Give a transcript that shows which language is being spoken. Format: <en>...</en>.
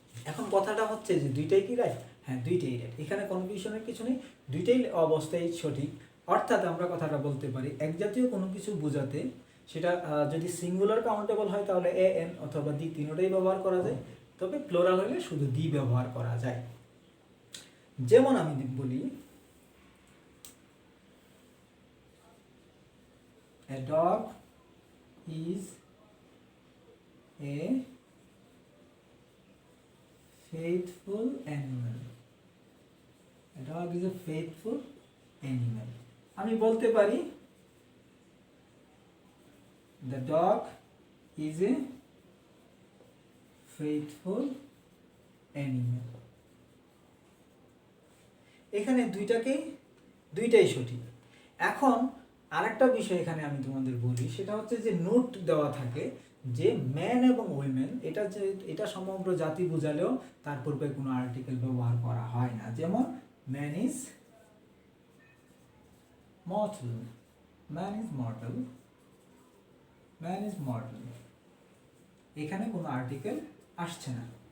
<bn>এখন কথাটা হচ্ছে যে দুইটাই কি রাইট? হ্যাঁ, দুইটাই রাইট, এখানে কনফিউশনের কিছু নেই, দুইটাই অবস্থায় সঠিক। অর্থাৎ আমরা কথাটা বলতে পারি এক জাতীয় কোনো কিছু বোঝাতে সেটা যদি সিঙ্গুলার কাউন্টেবল হয় তাহলে এ এন অথবা দি তিনোটাই ব্যবহার করা যায়, তবে প্লোরাল হলে শুধু দি ব্যবহার করা যায়। যেমন আমি বলি</bn> <en>a dog is a faithful animal. A dog is a faithful animal.</en> <bn>আমি বলতে পারি</bn> <en>the dog is a faithful animal.</en> <bn>এখানে দুইটাই সঠিক। এখন আরেকটা বিষয় এখানে আমি তোমাদের বলি, সেটা হচ্ছে যে নোট দেওয়া থাকে যে ম্যান এবং উইমেন এটা সমগ্র জাতি বোঝালেও তার পূর্বে কোনো আর্টিকেল ব্যবহার করা হয় না। যেমন</bn> <en>man is mortal, man is mortal, man is mortal,</en> <bn>এখানে কোনো আর্টিকেল আসছে না।</bn>